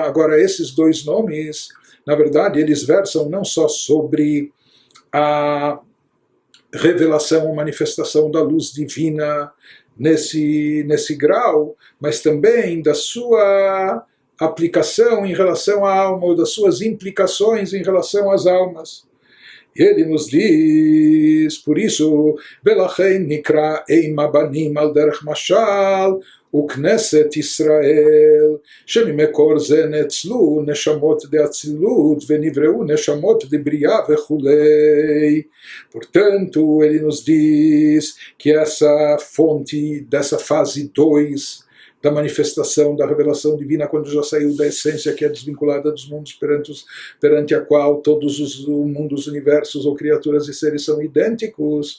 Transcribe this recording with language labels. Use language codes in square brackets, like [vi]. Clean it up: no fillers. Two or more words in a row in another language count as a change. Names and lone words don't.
[pt] Agora, esses 2 nomes, na verdade, eles versam não só sobre a revelação ou manifestação da luz divina nesse grau, mas também da sua aplicação em relação à alma, ou das suas implicações em relação às almas. Ele nos diz, por isso, [he] ולכן נקרא אימא בנים על דרך משל, וכנסת ישראל, שממקור זה נצלו נשמות דאצילות ונבראו נשמות דבריאה וכולי. [pt] Portanto, ele nos diz que essa fonte dessa fase 2 da manifestação, da revelação divina, quando já saiu da essência que é desvinculada dos mundos perante a qual todos os mundos, universos ou criaturas e seres são idênticos.